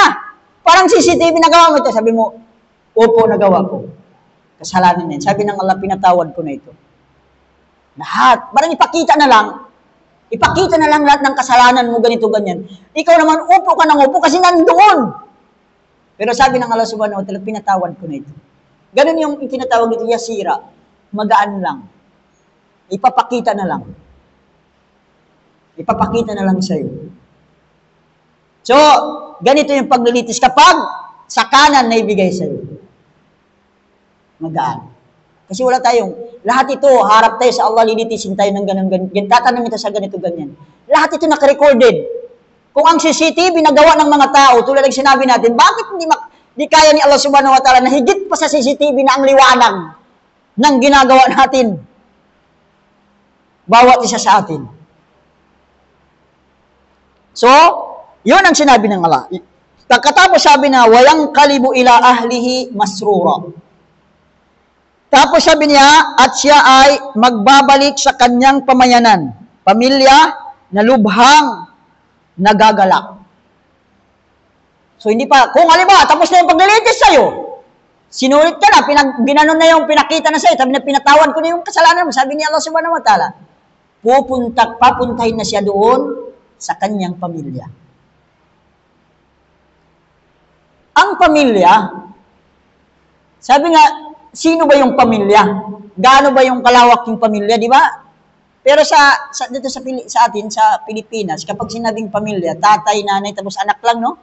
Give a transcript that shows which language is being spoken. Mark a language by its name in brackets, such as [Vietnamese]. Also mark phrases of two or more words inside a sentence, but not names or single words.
[Filipino] Parang CCTV, nagawa mo ito. Sabi mo, opo, nagawa ko. Kasalanan yan. Sabi ng Allah, pinatawad ko na ito. Lahat. Parang ipakita na lang lahat ng kasalanan mo, ganito, ganyan. Ikaw naman, upo ka ng upo kasi nandoon. Pero sabi ng Allah [Arabic] سبحانه وتعالى, [Filipino] pinatawad ko na ito. Ganun yung tinatawag nito, yasira. Magaan lang. Ipapakita na lang. Ipapakita na lang sa'yo. So, ganito yung paglilitis kapag sa kanan na ibigay sa'yo. Magaan. Kasi wala tayong, lahat ito, harap tayo sa Allah, lilitisin tayo ng ganun, tatanong ito sa ganito, ganyan. Lahat ito nakarecorded. Kung ang CCTV nagawa ng mga tao, tulad ng sinabi natin, bakit hindi kaya ni Allah [Arabic] سبحانه وتعالى [Filipino] na higit pa sa CCTV na ang liwanag ng ginagawa natin? Bawat isa sa atin. So, yun ang sinabi ng Allah. Pagkatapos sabi na, [Arabic] وينقلب إلى أهله مسرورا. [Filipino] Tapos sabi niya, at siya ay magbabalik sa kanyang pamayanan, pamilya na lubhang nagagalak. So hindi pa, kung halimbawa, tapos na yung paglilitis sa'yo, sinulit ka na, ginanon na yung pinakita na sa'yo, sabi na pinatawad ko na yung kasalanan mo, sabi ni Allah [Arabic] سبحانه وتعالى, [Filipino] papuntahin na siya doon sa kanyang pamilya. Ang pamilya, sabi nga, sino ba yung pamilya? Gaano ba yung kalawak yung pamilya, di ba? Pero dito sa atin, sa Pilipinas, kapag sinabing pamilya, tatay, nanay, tapos anak lang, no?